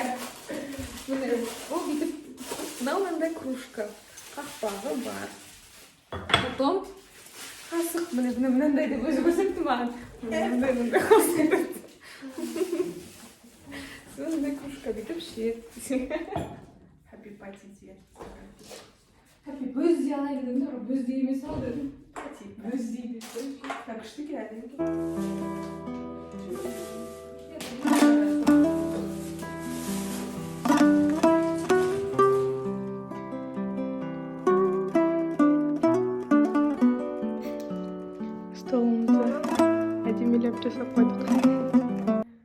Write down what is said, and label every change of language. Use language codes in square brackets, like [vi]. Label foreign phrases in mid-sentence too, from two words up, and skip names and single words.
[kk] Ол бүйтіп, мынау мынандай кружка. Қақпағы бар. Потом қасық, мынандай деп өзі көрсетті маған. Мынандай қасық деп. Мынандай кружка бүйтіп ішеді. [en] Happy party [kk] дие. [en] Happy birthday [kk] алайын дедім де, birthday емес ау дедім. Birthday дейді. Так, күшті келеді. Столымызды әдемелеп жасап қойдық.